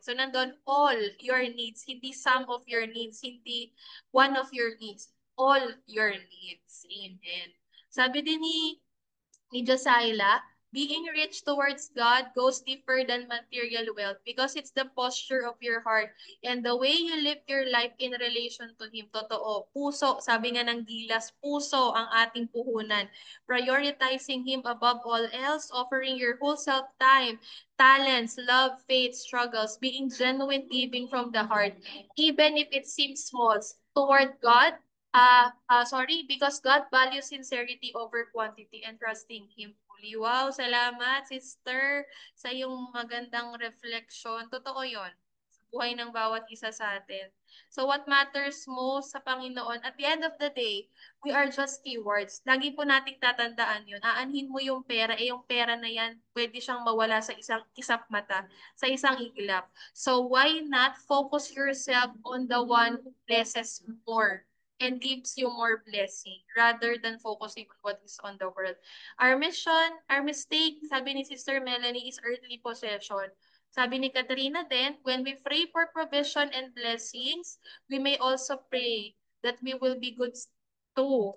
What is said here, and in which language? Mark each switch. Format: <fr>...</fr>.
<en>So nandun all your needs, hindi some of your needs, hindi one of your needs, all your needs. Amen.</en> <tl>Sabi din ni Josiah,</tl> <en>being rich towards God goes deeper than material wealth because it's the posture of your heart and the way you live your life in relation to Him.</en> <tl>Totoo. Puso, sabi nga ng Gilas, puso ang ating puhunan.</tl> <en>Prioritizing Him above all else, offering your whole self time, talents, love, faith, struggles, being genuine giving from the heart, even if it seems small, toward God, because God values sincerity over quantity and trusting Him fully.</en> <tl>Wow, salamat, sister, sa iyong magandang reflection. Totoo yon sa buhay ng bawat isa sa atin.</tl> <en>So what matters most sa Panginoon, at the end of the day, we are just stewards.</en> <tl>Lagi po nating tatandaan yun. Aanhin mo yung pera, yung pera na yan, pwede siyang mawala sa isang kisap mata, sa isang iglap.</tl> <en>So why not focus yourself on the one who blesses more and gives you more blessing rather than focusing on what is on the world. Our mission, our mistake,</en> <tl>sabi ni Sister Melanie,</tl> <en>is earthly possession.</en> <tl>Sabi ni Katrina din,</tl> <en>when we pray for provision and blessings, we may also pray that we will be good too.</en>